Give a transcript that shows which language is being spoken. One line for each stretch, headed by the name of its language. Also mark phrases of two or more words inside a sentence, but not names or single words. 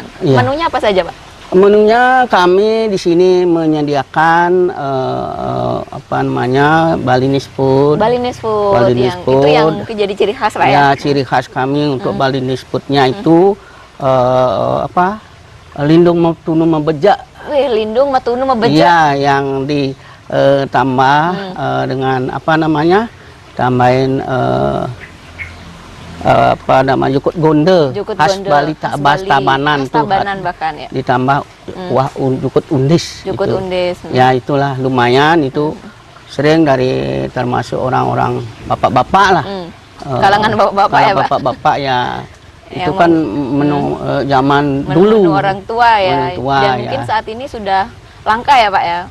Indonesian: Iya. Menunya apa saja, Pak? Menunya kami di sini menyediakan apa namanya
English: Balinese food. Balinese food,
Indonesian: Balinese itu food. yang mungkin jadi ciri khas, Pak ya? Ya, ciri khas kami untuk
English: Balinese foodnya
Indonesian: itu apa?
Balinese: Lindung metunu membejak. Wih, lindung matunu membejak.
Indonesian: Iya, yang ditambah dengan apa namanya? Tambahin apa namanya
Balinese: jukut gonde,
Indonesian: Jukut khas gonde, Bali khas Bas Bali, Tabanan khas tuh, Tabanan bahkan ya. ditambah kuah
Balinese: jukut undis.
Indonesian: Jukut gitu. undis. Ya, itulah lumayan itu sering dari termasuk orang-orang bapak-bapak lah. Kalangan bapak-bapak ya, Pak? Bapak-bapak ya. Itu Yang kan menu zaman dulu. Menu orang tua ya. Orang tua, Dan ya. mungkin saat ini sudah langka ya, Pak ya?